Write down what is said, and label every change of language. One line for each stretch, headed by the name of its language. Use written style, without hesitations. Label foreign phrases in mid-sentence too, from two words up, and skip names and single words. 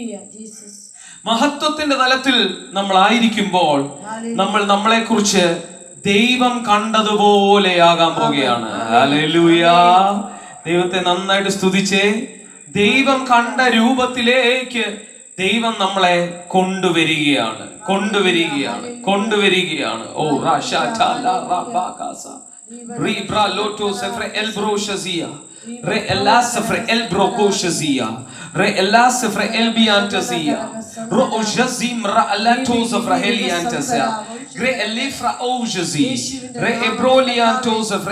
Malayalam: മഹത്വത്തിന്റെ തലത്തിൽ നമ്മൾ ആയിരിക്കുമ്പോൾ നമ്മൾ നമ്മളെ കുറിച്ച് ദൈവം കണ്ടതുപോലെയാകാൻ പോകുകയാണ്. ഹല്ലേലൂയ. ദൈവത്തെ നന്നായിട്ട് സ്തുതിച്ചേ. ദൈവം കണ്ട രൂപത്തിലേക്ക് ദൈവം നമ്മളെ കൊണ്ടുവരികയാണ്. ഓ Ribra loto sefre el broshazia re ella sefre el brokoshazia re ella sefre el biantazia ro ojazim ra alato sefre heliantazia gre elifra ojazi re ebrolianto sefre